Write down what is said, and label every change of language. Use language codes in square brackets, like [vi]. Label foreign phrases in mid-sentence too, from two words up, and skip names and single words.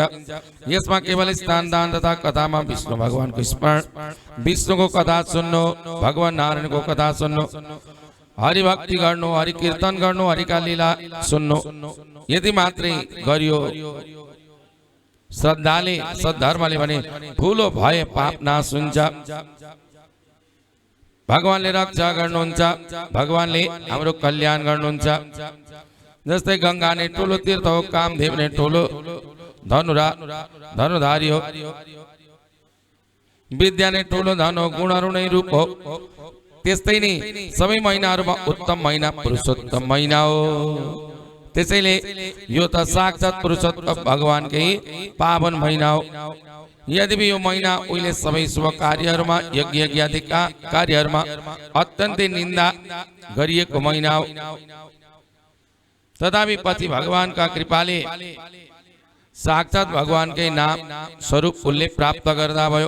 [ne] यसमा केवल स्नान दान तथा कथामा विष्णु भगवानको स्मरण, विष्णुको कथा सुन्नु, भगवान नारायणको कथा सुन्नु, हरिभक्ति गर्नु, हरि कीर्तन गर्नु, हरिका लीला सुन्नु, यदि मात्रै गरियो श्रद्धाले सद्धर्मले भने ठुलो भए पाप नाश हुन्छ। भगवानले रक्षा गर्नुहुन्छ, भगवानले हाम्रो कल्याण गर्नुहुन्छ। जस्तै गंगा ने ठुलो तीर्थ हो, कामदेव ने ठुलो धनुधारी हो, विद्या ने ठुलो धन हो, गुणहरू नै रूप हो। त्यस्तै नै सबै महिनाहरूमा उत्तम महिना पुरुषोत्तम महिना हो। त्यसैले यो त साक्षात पुरुषोत्तम भगवानकै पावन महिना हो। यदि यो महिना उहिले सबै शुभ कार्यहरूमा यज्ञ आदि कार्यहरूमा अत्यन्तै निन्दा गरिएको महिना हो, तथापि पछि भगवानका कृपाले साक्षात भगवानकै नाम स्वरूप उसले प्राप्त गर्दा भयो।